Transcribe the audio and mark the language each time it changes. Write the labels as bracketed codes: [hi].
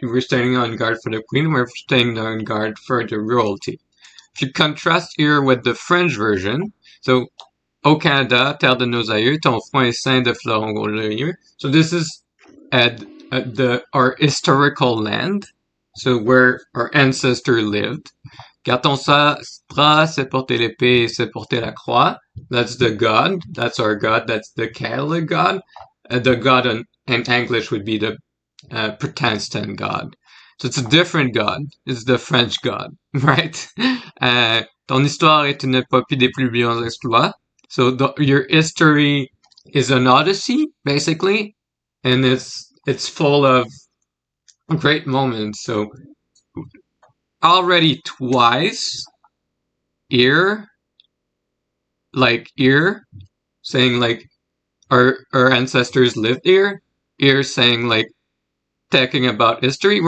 [en] We're standing on guard for the queen, we're standing on guard for the royalty. If you contrast here with the French version, so [fr] Au Canada, terre de nos aïeux, ton front est ceint de fleurons glorieux. [en] So this is our historical land, so where our ancestor lived. [fr] Car ton bras s'est porté l'épée, s'est porté la croix. [en] That's the God. That's our God. That's the Catholic God. The God in English would be the Protestant God. So it's a different God. It's the French God, right? [fr] Ton histoire est une épopée des plus brillants exploits. [en] So your history is an odyssey, basically, and it's full of great moments. So already twice here, saying like our ancestors lived here saying like talking about history.